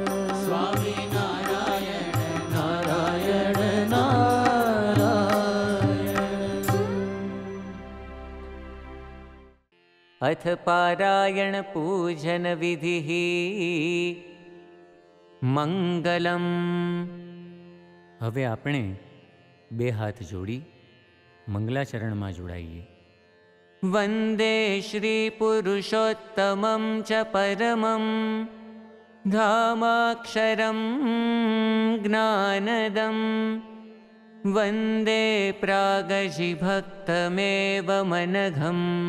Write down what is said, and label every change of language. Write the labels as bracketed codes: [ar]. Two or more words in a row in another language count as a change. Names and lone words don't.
[sa] स्वामी नारायण नारायण नारायण। अथ पारायण पूजन विधिः मंगलम। [gu] હવે આપણે બે હાથ જોડી મંગલાચરણમાં જોડાઈએ। [sa] वन्दे श्रीपुरुषोत्तमं च परमं धामाक्षरं ज्ञानदं वन्दे प्रागजिभक्तमेव मनघं